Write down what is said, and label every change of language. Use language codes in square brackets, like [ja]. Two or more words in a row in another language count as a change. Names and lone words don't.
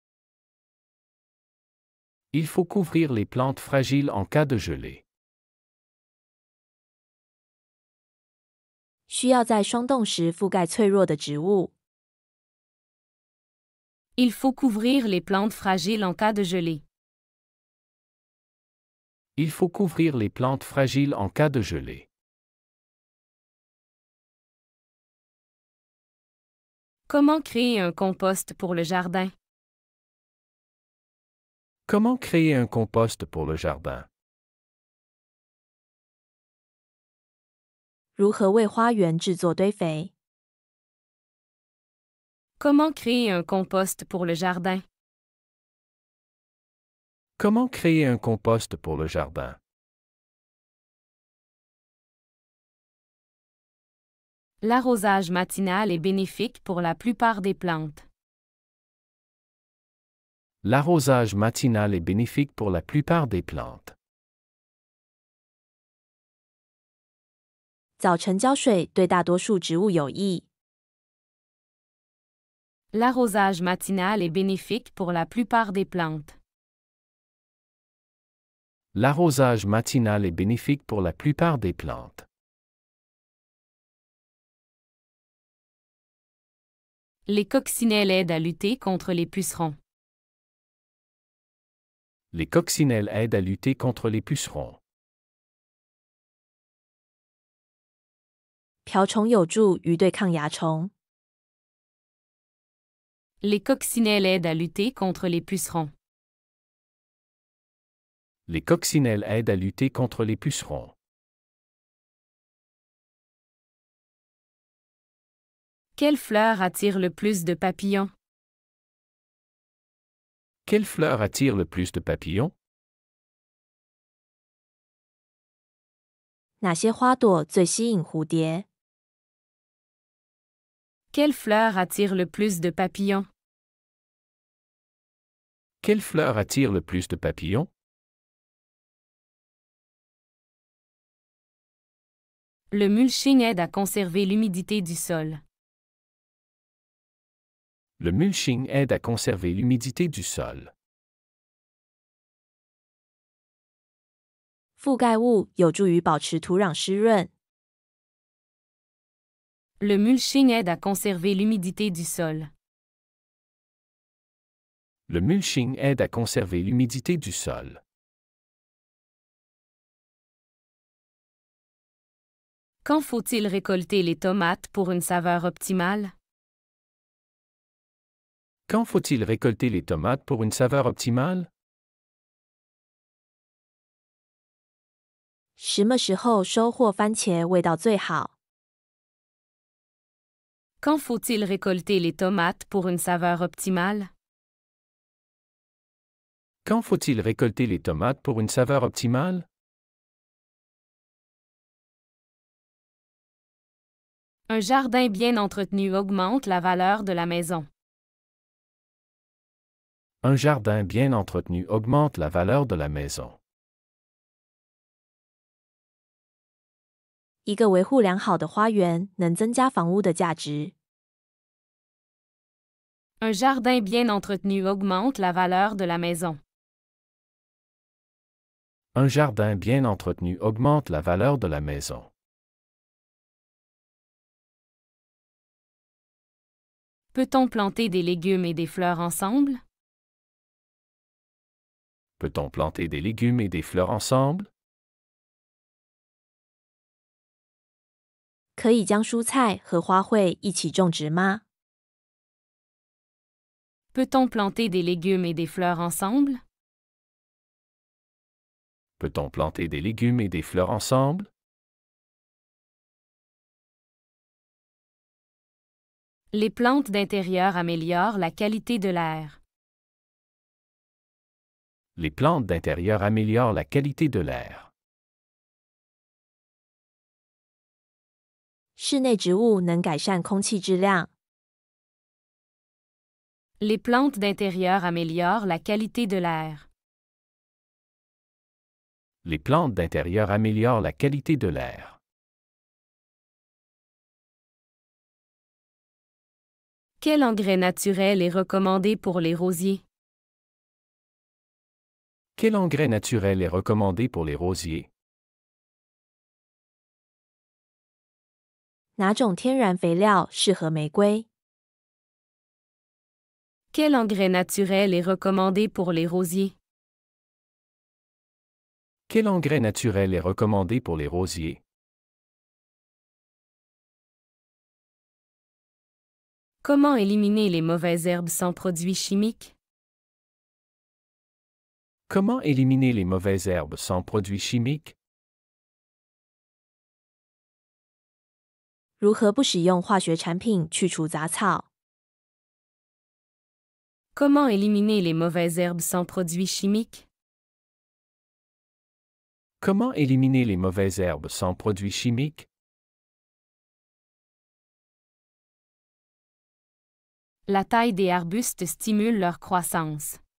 [fr] Il faut couvrir les plantes fragiles en cas de gelée. [zh] 需要在霜冻时覆盖脆弱的植物。 [fr] Il faut couvrir les plantes fragiles en cas de gelée. Il faut couvrir les plantes fragiles en cas de gelée. Comment créer un compost pour le jardin? Comment créer un compost pour le jardin? [zh] 如何为花园制作堆肥？ [fr] Comment créer un compost pour le jardin? Comment créer un compost pour le jardin? L'arrosage matinal est bénéfique pour la plupart des plantes. L'arrosage matinal est bénéfique pour la plupart des plantes. [zh] 早晨浇水对大多数植物有益。 [fr] L'arrosage matinal est bénéfique pour la plupart des plantes. L'arrosage matinal est bénéfique pour la plupart des plantes. Les coccinelles aident à lutter contre les pucerons. Les coccinelles aident à lutter contre les pucerons. [zh] 瓢虫有助于对抗蚜虫。 [fr] Les coccinelles aident à lutter contre les pucerons. Les coccinelles aident à lutter contre les pucerons. Quelle fleur attire le plus de papillons? Quelle fleur attire le plus de papillons? [zh] 哪些花朵最吸引蝴蝶？ [fr] Quelle fleur attire le plus de papillons? Quelle fleur attire le plus de papillons? Le mulching aide à conserver l'humidité du sol. Le mulching aide à conserver l'humidité du sol. [zh] 覆盖物有助于保持土壤湿润。 [fr] Le mulching aide à conserver l'humidité du sol. Le mulching aide à conserver l'humidité du sol. Quand faut-il récolter les tomates pour une saveur optimale? Quand faut-il récolter les tomates pour une saveur optimale? [zh] 什么时候收获番茄味道最好？ [fr] Quand faut-il récolter les tomates pour une saveur optimale? Quand faut-il récolter les tomates pour une saveur optimale? Un jardin bien entretenu augmente la valeur de la maison. Un jardin bien entretenu augmente la valeur de la maison. [zh] 一个维护良好的花园能增加房屋的价值。 [fr] Un jardin bien entretenu augmente la valeur de la maison. Un jardin bien entretenu augmente la valeur de la maison. Peut-on planter des légumes et des fleurs ensemble? Peut-on planter des légumes et des fleurs ensemble? [zh] 可以将蔬菜和花卉一起种植吗？ [fr] Peut-on planter des légumes et des fleurs ensemble? Peut-on planter des légumes et des fleurs ensemble? Les plantes d'intérieur améliorent la qualité de l'air. Les plantes d'intérieur améliorent la qualité de l'air. [zh] 室内植物能改善空气质量。 [fr] Les plantes d'intérieur améliorent la qualité de l'air. Les plantes d'intérieur améliorent la qualité de l'air. Quel engrais naturel est recommandé pour les rosiers? Quel engrais naturel est recommandé pour les rosiers? [zh] 哪种天然肥料适合玫瑰？ [fr] Quel engrais naturel est recommandé pour les rosiers? Quel engrais naturel est recommandé pour les rosiers? Comment éliminer les mauvaises herbes sans produits chimiques? Comment éliminer les mauvaises herbes sans produits chimiques? [zh] 如何不使用化学产品去除杂草？ [fr] Comment éliminer les mauvaises herbes sans produits chimiques? Comment éliminer les mauvaises herbes sans produits chimiques? La taille des arbustes stimule leur croissance.